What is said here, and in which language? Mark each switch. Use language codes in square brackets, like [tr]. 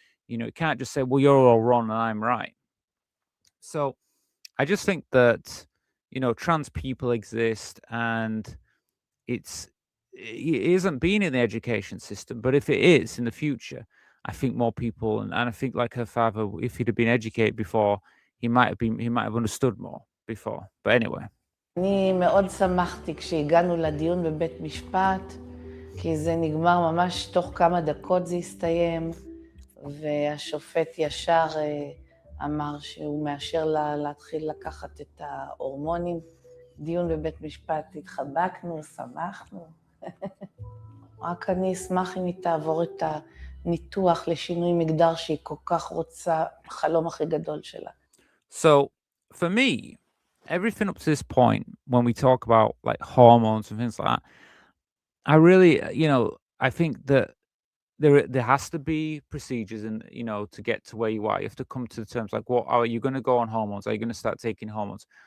[en] You can't just say, well, you're all wrong and I'm right. So I just think that, trans people exist, and it isn't been in the education system, but if it is in the future, I think more people, and I think like her father, if he'd have been educated before, he might have understood more before. But anyway. [he] אני מאוד שמחתי כשהגענו לדיון בבית משפט, כי זה נגמר ממש תוך כמה דקות זה הסתיים, והשופט ישר אמר שהוא מאשר לה להתחיל לקחת את ההורמונים. דיון בבית משפט, התחבקנו, שמחנו. רק אני אשמח אם היא תעבור את הניתוח לשינוי מגדר שהיא כל כך רוצה, החלום הכי גדול שלה. [en] So, for me, everything up to this point, when we talk about like hormones and things like that, I really, I think that there has to be procedures, and to get to where you are. You have to come to the terms like, what are you going to go on hormones? Are you going to start taking hormones?